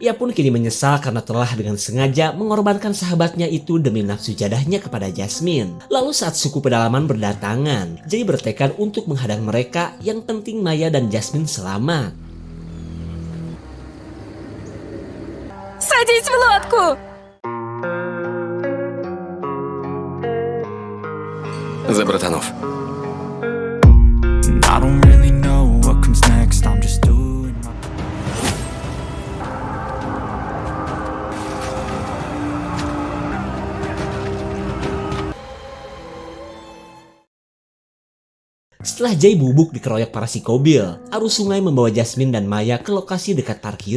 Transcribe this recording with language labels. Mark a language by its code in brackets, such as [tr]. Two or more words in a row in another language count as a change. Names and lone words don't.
[id] Ia pun kini menyesal karena telah dengan sengaja mengorbankan sahabatnya itu demi nafsu jadahnya kepada Jasmine. Lalu saat suku pedalaman berdatangan, Jay bertekad untuk menghadang mereka, yang penting Maya dan Jasmine selamat. [ru] Садись в лодку! За братанов. [en] I don't really know what comes next, I'm just doing my... [id] Setelah Jay bubuk dikeroyok para psikobil, arus sungai membawa Jasmine dan Maya ke lokasi dekat parkiran.